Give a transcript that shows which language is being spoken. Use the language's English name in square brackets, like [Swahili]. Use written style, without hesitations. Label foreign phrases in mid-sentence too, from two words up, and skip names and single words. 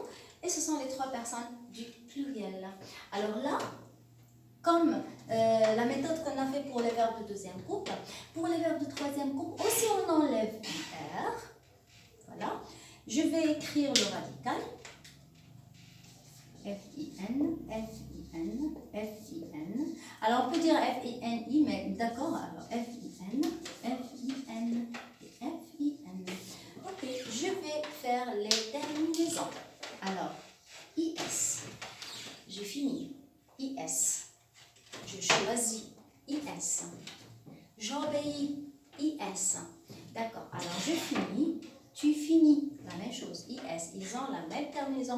[French] Et ce sont les trois personnes du pluriel. Alors là, comme la méthode qu'on a fait pour les verbes de deuxième groupe, pour les verbes de troisième groupe, aussi on enlève IR. Voilà. Je vais écrire le radical. F-I-N, F-I-N, F-I-N. Alors, on peut dire F-I-N-I, mais d'accord, alors F-I-N, F-I-N et F-I-N. Ok, je vais faire les terminaisons. Alors, I-S, je finis, I-S, je choisis, I-S, j'obéis, I-S. D'accord, alors je finis, tu finis, la même chose, I-S, ils ont la même terminaison.